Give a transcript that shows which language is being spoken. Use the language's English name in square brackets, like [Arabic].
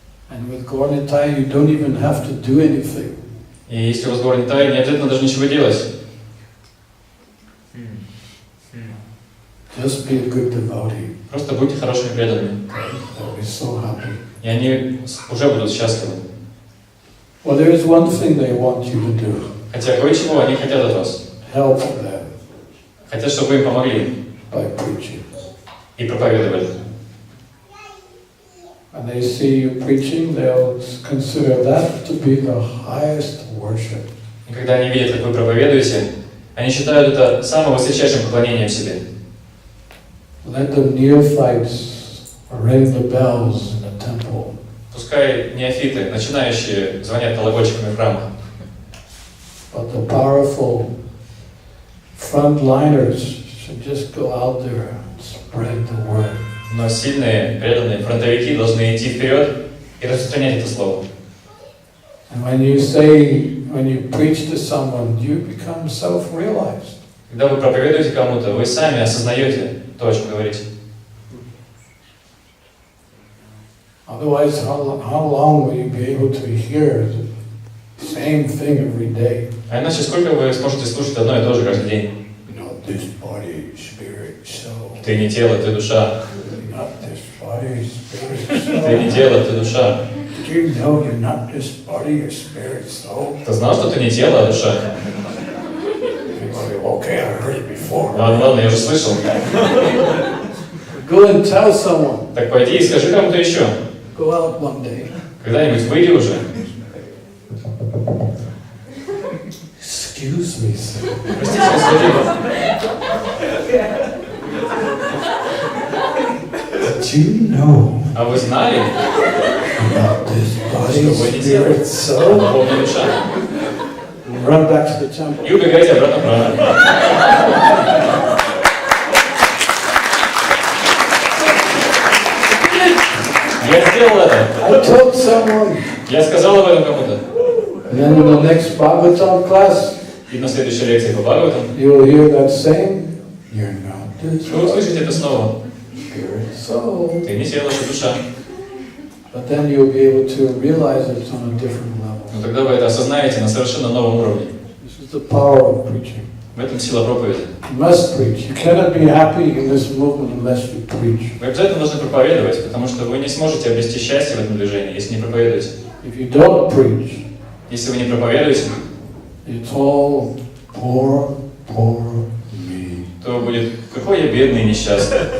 [English] And with Gornitai you don't even have to do anything. [Russian] И если у вас Горнитай, не обязательно даже ничего делать. [English] Just be a good devotee. [Russian] Просто будьте хорошими преданными. [English] They'll be so happy. [Russian] И они уже будут счастливы. [English] Well, there is one thing they want you to do. [Russian] Хотя кое-чего они хотят от вас. [English] Help them [Russian] Хотят, чтобы вы им помогли [English] by preaching. [Russian] и проповедовали. [English] When they see you preaching, they'll consider that to be the highest worship. [Russian] И когда они видят, как вы проповедуете, они считают это самым высочайшим поклонением себе. [English] Let the neophytes ring the bells in the temple. [Russian] Пускай неофиты, начинающие, звонят колокольчиками в храмах. [English] But the powerful frontliners should just go out there and spread the word. [Russian] Но сильные, преданные фронтовики должны идти вперед и распространять это слово. [English] And when you preach to someone, you become self-realized. [Russian] Когда вы проповедуете кому-то, вы сами осознаете то, о чем говорите. [English] Otherwise, how long will you be able to hear the same thing every day? [Russian] А иначе сколько вы сможете слушать одно и то же каждый день? [English] This body, spirit, soul. [Russian] Ты не тело, ты душа. [English] Not this body, spirit, soul. [Russian] Ты не тело, ты душа. [English] Do you know you're not just body, you're spirit, soul? [Russian] Ты знал, что ты не тело, а душа? [English] Okay, I heard it before. [Russian] Ладно, я уже слышал. [English] Go and tell someone. [Russian] Так пойди и скажи кому-то еще. [English] Go out one day. [Russian] Когда-нибудь выйди уже. [English] Excuse me, sir. [Russian] Простите, господин. [English] Do you know [Russian] А вы знали, [English] about this body, [Russian] что вы не тело, [English] spirit, soul? [Russian] а духовная душа? [English] Run back to the temple. [Russian] И убегайте обратно в храм. Я сделал это. [English] I told someone. [Russian] Я сказал об этом кому-то. [English] And then in the next Bhagavatam class, [Russian] И на следующей лекции по Бхагаватам [English] you will hear that same. You're not this [Russian] вы услышите это снова. [English] spirit, soul. [Russian] Ты не тело, ты душа. [English] But then you'll be able to realize it's on a different level. [Russian] Но тогда вы это осознаете на совершенно новом уровне. [English] This is the power of preaching. [Russian] В этом сила проповеди. [English] You must preach. You cannot be happy in this movement unless you preach. [Russian] Вы обязательно должны проповедовать, потому что вы не сможете обрести счастье в этом движении, если не проповедуете. [English] If you don't preach, [Russian] Если вы не проповедуете, [English] it's all poor, poor me. [Russian] то будет «какой я бедный и несчастный».